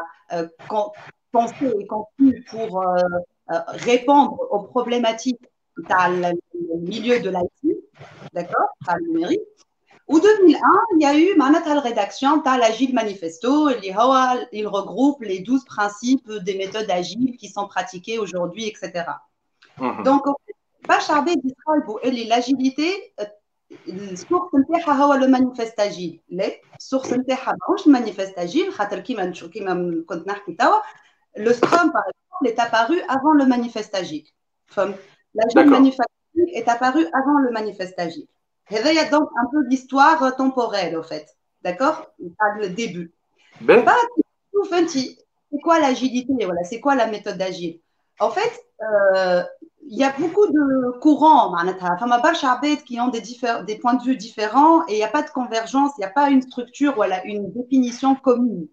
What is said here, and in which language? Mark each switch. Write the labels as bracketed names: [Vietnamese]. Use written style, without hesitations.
[French] été pensé et conçu pour répondre aux problématiques dans le milieu de l'IT, d'accord, par le numérique. En 2001, il y a eu la rédaction de l'Agile Manifesto, il regroupe les 12 principes des méthodes agiles qui sont pratiquées aujourd'hui, etc. Donc, [Arabic] باش عباد يتخيلوا اللي لاجيليتي السورس نتاعها هو لو مانيفيست اجيل. لا، السورس نتاعها ماهوش مانيفيست اجيل، خاطر كيما كنت نحكي توا لو سكرام باغ اكزومبل [French] est apparu avant le manifeste agile. [Arabic] فهمت؟ [French] l'agile manufacturing est apparu avant le manifeste agile. [Arabic] هذايا [French] donc un peu l'histoire temporelle au fait. D'accord? Le début. [Arabic] بعد شوف انت [French] c'est quoi l'agilité, voilà, c'est quoi la méthode agile? En fait, il y a beaucoup de courants, qui ont des points de vue différents et il n'y a pas de convergence, il n'y a pas une structure, voilà, une définition commune.